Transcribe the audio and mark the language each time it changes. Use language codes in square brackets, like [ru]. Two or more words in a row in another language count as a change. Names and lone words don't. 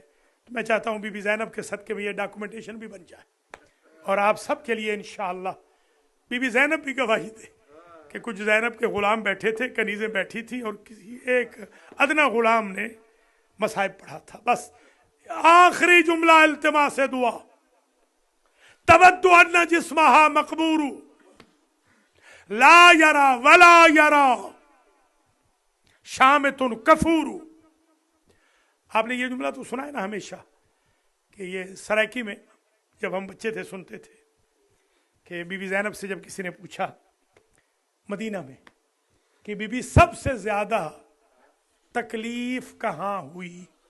[ur] تو میں چاہتا ہوں بی بی زینب کے صدقے میں یہ ڈاکیومنٹیشن بھی بن جائے اور آپ سب کے لیے ان شاء اللہ بی بی زینب بھی گواہی دے کہ کچھ زینب کے غلام بیٹھے تھے، کنیزیں بیٹھی تھی اور کسی ایک ادنیٰ غلام نے مصائب پڑھا تھا. بس آخری جملہ التماس سے دعا, [ar] تودّ أنّ جسمها مقبورٌ لا يُرى ولا يَرى شامتٌ كفورُ. [ur] آپ نے یہ جملہ تو سنا ہے نا ہمیشہ، کہ یہ سرائیکی میں جب ہم بچے تھے سنتے تھے کہ بی بی زینب سے جب کسی نے پوچھا مدینہ میں کہ بی بی سب سے زیادہ تکلیف کہاں ہوئی,